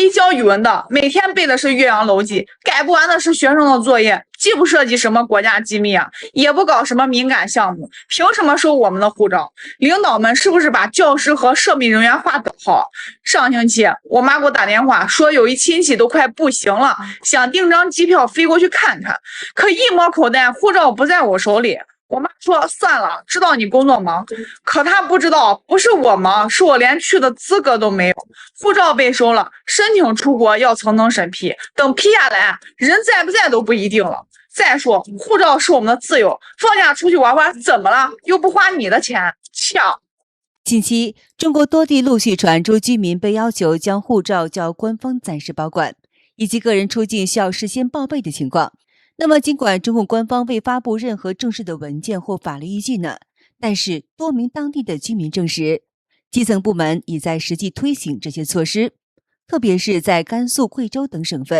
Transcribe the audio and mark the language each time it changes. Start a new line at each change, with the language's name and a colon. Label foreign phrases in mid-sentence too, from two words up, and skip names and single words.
Chinese: 教語文的每天背的是岳陽楼記，改不完的是学生的作業，既不涉及什麼國家機密啊，也不搞什麼敏感項目，憑什麼收我們的護照？領導們是不是把教師和涉密人員劃等號？上星期我媽給我打電話說，有一親戚都快不行了，想訂張機票飛過去看看，可一摸口袋，護照不在我手裡。我媽說算了，知道你工作忙，可她不知道，不是我忙，是我連去的資格都沒有。護照被收了，申請出國要层层審批，等批下來，人在不在都不一定了。再說，護照是我們的自由，放假出去玩玩怎麼了？又不花你的錢，搶！近期，中國多地陸續傳出居民被要求将護照交官方暫時保管，以及個人出境需要事先報備的情況。那麼，儘管中共官方未發布任何正式的文件或法律依據呢，但是多名当地的居民證實，基層部門已在實際推行這些措施，特別是在甘肅、貴州等省份。